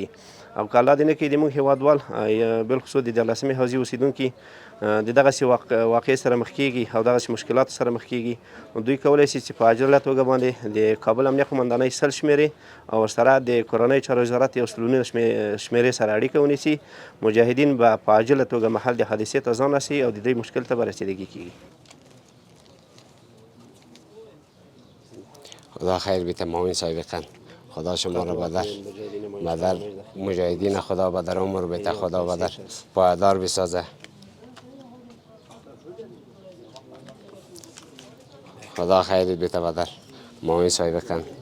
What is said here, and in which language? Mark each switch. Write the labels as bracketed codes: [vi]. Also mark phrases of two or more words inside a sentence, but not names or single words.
[ps] او که الله دې نه کړي د موږ هېوادوال بالخصوص د 14 حوزې اوسېدونکي د دغسې واقعې سره مخ کېږي او دغسې مشکلاتو سره مخ کېږي، دوی کولی شي چې په عاجله توګه باندې د کابل امنیه قمندانۍ 100 شمېرې او ورسره د کورنۍ چارو وزارت یو سلونونه شمېرې سره اړیکه ونیسي. مجاهدین به په عاجله توګه محل د حادثې ته ځان رسوي او د دوی مشکل ته به رسېدګي کېږي. [fa] خدا خیر بیته معاون سابقا. خدا شما را بدر مجاهدین خدا بدر عمر بیته، خدا بدر پایدار بسازه. خدا خیر بیته بدر معاون سابقا.